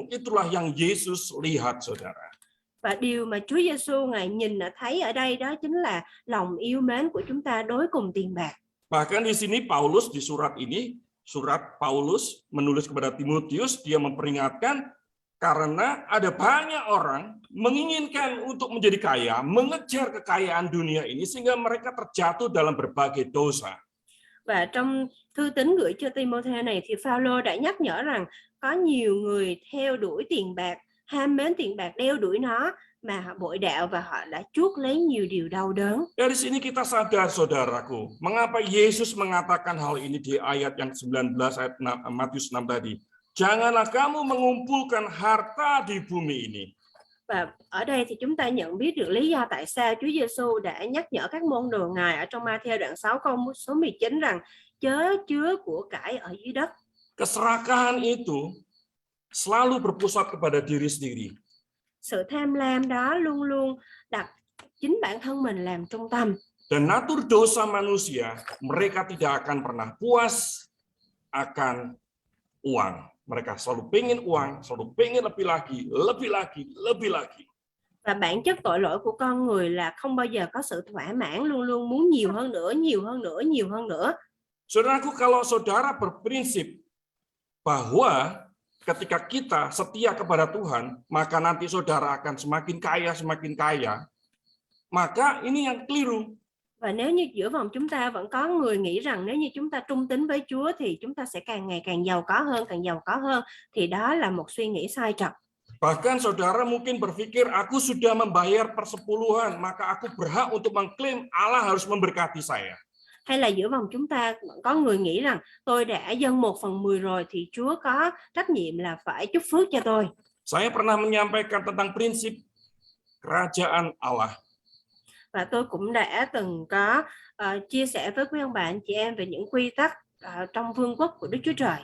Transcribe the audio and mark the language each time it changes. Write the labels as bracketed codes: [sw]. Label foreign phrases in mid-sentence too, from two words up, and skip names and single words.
[id] Itulah yang Yesus lihat, saudara. [vi] Và điều mà Chúa Giêsu Ngài nhìn thấy ở đây đó chính là lòng yêu mến của chúng ta đối cùng tiền bạc. [id] Bahkan di sini Paulus di surat ini, surat Paulus menulis kepada Timotius, dia memperingatkan karena ada banyak orang menginginkan untuk menjadi kaya, mengejar kekayaan dunia ini sehingga mereka terjatuh dalam berbagai dosa. [vi] Và trong thư tín gửi cho Timothée này thì Phaolô đã nhắc nhở rằng có nhiều người theo đuổi tiền bạc, ham mến tiền bạc, đeo đuổi nó mà họ bội đạo và họ đã chuốc lấy nhiều điều đau đớn. [id] Dari sini kita sadar, saudaraku, mengapa Yesus mengatakan hal ini di ayat yang 19 ayat Matius 6 tadi. Janganlah kamu mengumpulkan harta di bumi ini. [vi] Và ở đây thì chúng ta nhận biết được lý do tại sao Chúa Giêsu đã nhắc nhở các môn đồ Ngài ở trong Ma-thi-êu đoạn 6 câu số 19 rằng chớ chứa của cải ở dưới đất. [id] Keserakahan itu selalu berpusat kepada diri sendiri. [vi] Sự tham lam đó luôn luôn đặt chính bản thân mình làm trung tâm. [id] Dan natur dosa manusia, mereka tidak akan pernah puas akan uang. Mereka selalu pengen uang, selalu pengen lebih lagi, lebih lagi, lebih lagi. [vi] Và bản chất tội lỗi của con người là không bao giờ có sự thỏa mãn, luôn luôn muốn nhiều hơn nữa, nhiều hơn nữa, nhiều hơn nữa. [id] Saudaraku, kalau saudara berprinsip bahwa ketika kita setia kepada Tuhan, maka nanti saudara akan semakin kaya, maka ini yang keliru. [vi] Và nếu như giữa vòng chúng ta vẫn có người nghĩ rằng nếu như chúng ta trung tín với Chúa thì chúng ta sẽ càng ngày càng giàu có hơn, thì đó là một suy nghĩ sai trật. [id] Bahkan saudara mungkin berpikir, aku sudah membayar persepuluhan, maka aku berhak untuk mengklaim Allah harus memberkati saya. [vi] Hay là giữa vòng chúng ta vẫn có người nghĩ rằng tôi đã dâng 1/10 rồi thì Chúa có trách nhiệm là phải chúc phước cho tôi. [id] Saya pernah menyampaikan tentang prinsip kerajaan Allah. [vi] Và tôi cũng đã từng có chia sẻ với quý ông bà anh chị em về những quy tắc trong vương quốc của Đức Chúa Trời.